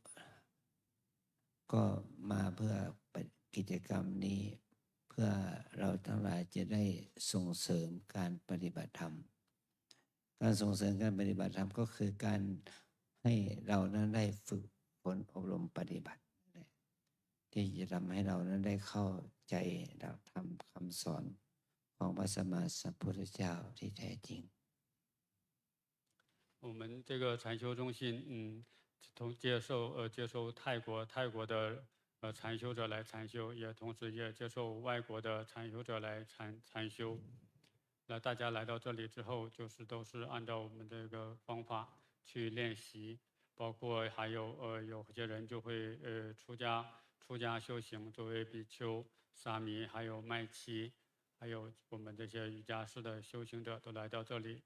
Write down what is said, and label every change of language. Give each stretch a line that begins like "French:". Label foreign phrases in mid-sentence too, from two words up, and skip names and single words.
Thai: ก็มาเพื่อกิจกรรมนี้เพื่อเราทั้งหลายจะได้ส่งเสริมการปฏิบัติธรรมการส่งเสริมการปฏิบัติธรรมก็คือการให้เรานั้นได้ฝึกฝนอบรมปฏิบัติที่จะทำให้เรานั้นได้เข้าใจหลักธรรมคำสอนของพระสัมมาสัมพุทธเจ้าที่แท้จริง
Chinese: 我们这个禅修中心，接受泰国的禅修者来禅修，也同时也接受外国的禅修者来禅修。那大家来到这里之后，都是按照我们这个方法去练习，包括还有些人就会出家修行，作为比丘、沙弥，还有麦琪，还有我们这些瑜伽师的修行者都来到这里。